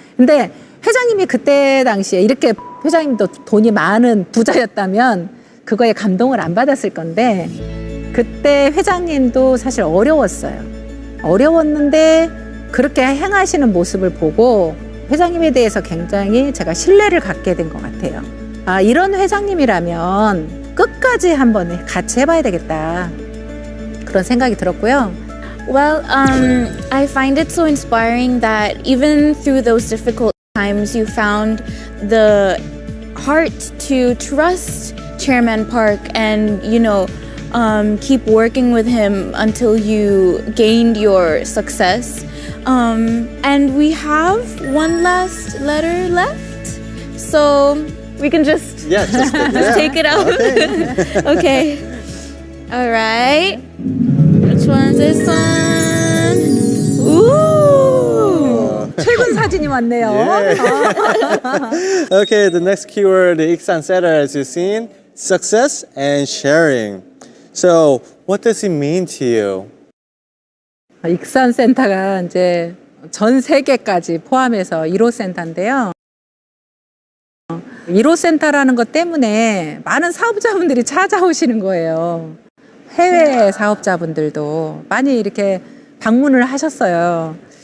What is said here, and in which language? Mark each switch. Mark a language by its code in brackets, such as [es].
[ko] 근데 회장님이 그때 당시에 이렇게 회장님도 돈이 많은 부자였다면 그거에 감동을 안 받았을 건데 그때 회장님도 사실 어려웠어요. 어려웠는데 그렇게 행하시는 모습을 보고 회장님에 대해서 굉장히 제가 신뢰를 갖게 된 것 같아요. 아, 이런 회장님이라면 끝까지 한번 같이 해봐야 되겠다. 그런 생각이 들었고요. [en] Well, I find it so inspiring that even through those difficult times you found the heart to trust Chairman Park and, keep working with him until you gained your success. And we have one last letter left, so we can just, just take it out. Okay. All right. Which one is this one? [ko] Ooh. 최근 사진이 왔네요. [en] Okay, the next keyword 익산 said, as you've seen, success and sharing. So, what does it mean to you? [ko] 익산 센터가 이제 전 세계까지 포함해서 1호 센터인데요. 1호 센터라는 것 때문에 많은 사업자분들이 찾아오시는 거예요. 해외 사업자분들도 많이 이렇게 방문을 하셨어요.